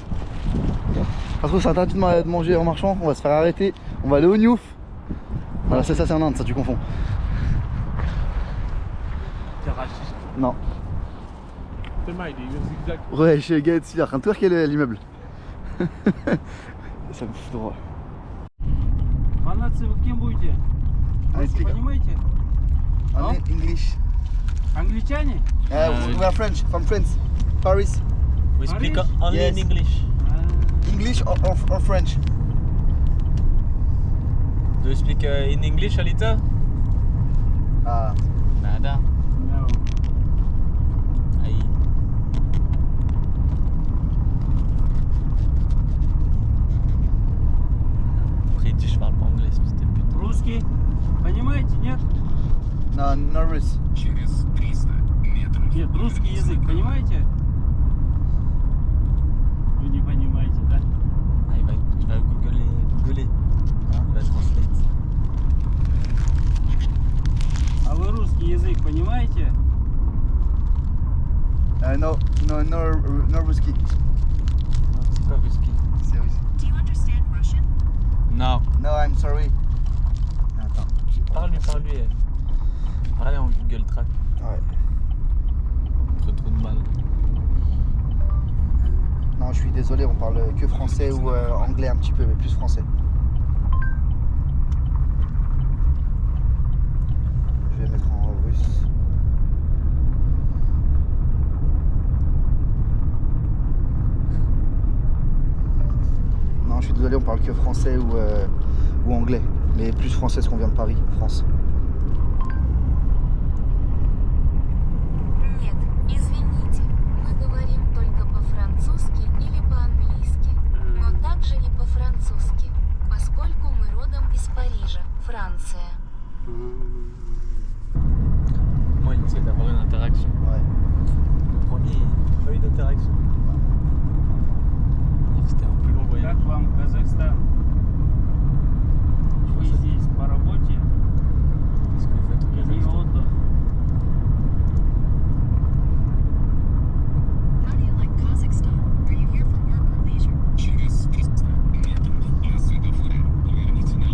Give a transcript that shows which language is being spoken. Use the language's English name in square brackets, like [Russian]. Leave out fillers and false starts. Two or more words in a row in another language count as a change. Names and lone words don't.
[French] Parce que c'est interdit de manger en marchant, on va se faire arrêter. On va aller au Newf. Voilà, ça c'est en Inde, ça tu confonds. T'es raciste. Non. C'est mal, il est zigzag. Ouais, chez Gates, il est en train de twerker l'immeuble. Ça me fout droit. [Russian] Фанатцы вы кем будете? Русский понимаете? [English] English. [Russian] Англичане? [English] We are French, from France, Paris. We speak Paris? only Yes. in English. English or French? Do you speak in English, Alita? Ah, Nada. No. Aïe. [French] Après, il dit je parle pas anglais, c'est de pute. [Russian] Русский? Понимаете, нет? [English] no, no Russ. [Russian] Нет, русский язык, понимаете? Вы не понимаете, да? [French] Ah, il va googler. Hein, il va translate. [Russian] А вы русский язык понимаете? [English] No Ruski. [French] Non, c'est pas whisky. C'est russe. [English] Do you understand Russian? [French] Non. [English] No, I'm sorry. [French] Attends. Parle-lui. Parle en Google Track. Ouais. Trop de mal. Non, je suis désolé, on parle que français ou anglais un petit peu, mais plus français. Je vais mettre en russe. Non, je suis désolé, on parle que français ou anglais, mais plus français parce qu'on vient de Paris, France. [Russian] Нет, извините. Мы говорим только по-французски или по-английски, но также и по-французски, поскольку мы родом из Парижа, Франция. [French] Moi, il essaie d'avoir une interaction. Ouais. Le premier, il n'a pas eu d'interaction. C'était un plus long voyage. [Russian] Как вам Казахстан? Вы здесь по работе [French] Qu'est-ce que vous faites au [Russian] или [French] Kazakhstan? [Russian] отдых? [English] How do you like Kazakhstan? Are you here for work or leisure?